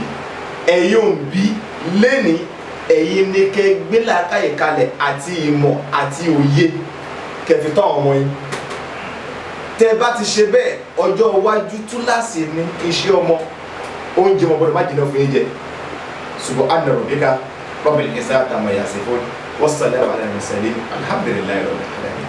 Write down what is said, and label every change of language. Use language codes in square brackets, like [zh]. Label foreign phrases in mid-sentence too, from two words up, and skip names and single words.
[yo] Ẹ̀yin òǹbí lénìí ẹ̀yin ni kẹ́ gbé làákàyè kalẹ̀ àti ìmọ̀ àti òye kẹ́ fi tọ́ àwọn ọmọ yín. tẹ́ bá ti ṣe bẹ́ẹ̀ ọjọ́ iwájú túláàsì ní iṣẹ́ ọmọ oúnjẹ wọn gbọ́dọ̀ má jìnnà fún yín jẹ [ar] سبحان ربك رب العزة عما يصفون والسلام على المرسلين الحمد لله رب العالمين.